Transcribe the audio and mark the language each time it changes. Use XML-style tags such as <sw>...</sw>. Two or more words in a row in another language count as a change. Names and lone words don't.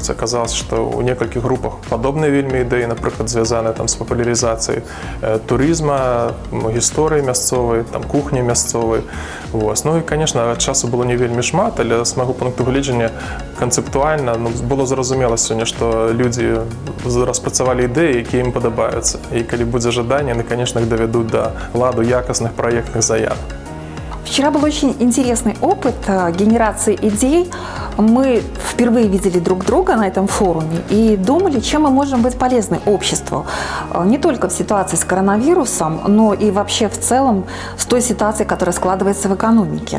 <be>Аказалася, што ў некалькіх групах падобныя вельмі ідэі, напрыклад, звязаныя з папулярызацыяй турызма, гісторыі мясцовай, кухні мясцовай. Ну і, конечно, часу было не вельмі шмат, але з майго пункту гледжання канцэптуальна было зразумела сёння, што людзі распрацавалі ідэі, якія ім падабаюцца. І калі будзе жаданне, яны,</be> <ru>конечно, их доведут до ладу якостных проектных заявок. Вчера был очень интересный опыт генерации идей. Мы впервые видели друг друга на этом форуме и думали, чем мы можем быть полезны обществу. Не только в ситуации с коронавирусом, но и вообще в целом с той ситуацией, которая складывается в экономике.</ru>